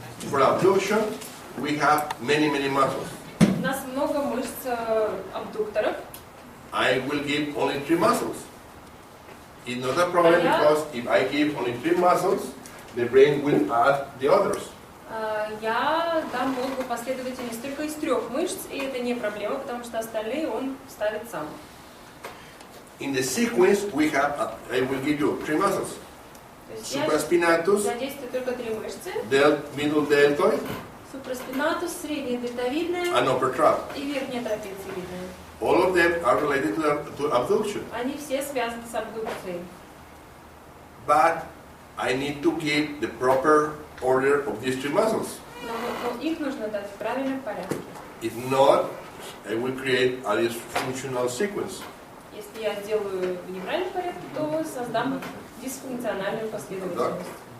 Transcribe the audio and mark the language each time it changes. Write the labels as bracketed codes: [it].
[en] For abduction, we have many muscles. [ru] У нас много мышц абдукторов. [en] I will give only 3 muscles. It's not a problem because if I give only 3 muscles, the brain will add the others. [ru] Я дам мозгу последовательность только из 3 мышц, и это не проблема, потому что остальные он ставит сам. [en] In the sequence, I will give you 3 muscles. Supraspinatus, [ru] задействую только 3 мышцы. [en] Middle deltoid, [ru] Supraspinatus, средняя дельтовидная [en] and upper trap. [ru] и верхняя трапециевидная. [en] All of them are related to abduction. [ru] Они все связаны с абдукцией. [en] But I need to give the proper order of these 3 muscles. [ru] Но их нужно дать в правильном порядке. [en] If not, I will create a dysfunctional sequence. [ru] Если я сделаю в неправильном порядке, то создам дисфункциональную последовательность.